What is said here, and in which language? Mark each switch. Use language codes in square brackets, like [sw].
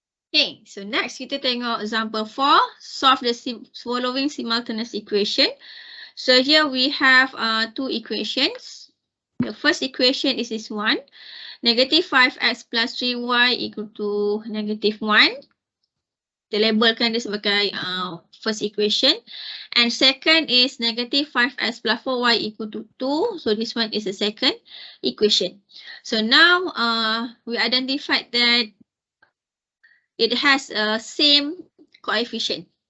[en] Okay, so next [ms] kita tengok [en] example 4. Solve the following simultaneous equation. So here we have two equations. The first equation is this one. Negative 5x plus 3y equal to -1. [ms] Kita labelkan dia sebagai first equation. [en] And second is negative 5x plus 4y equal to 2. So this one is the second equation. So now we identified that it has a same coefficient.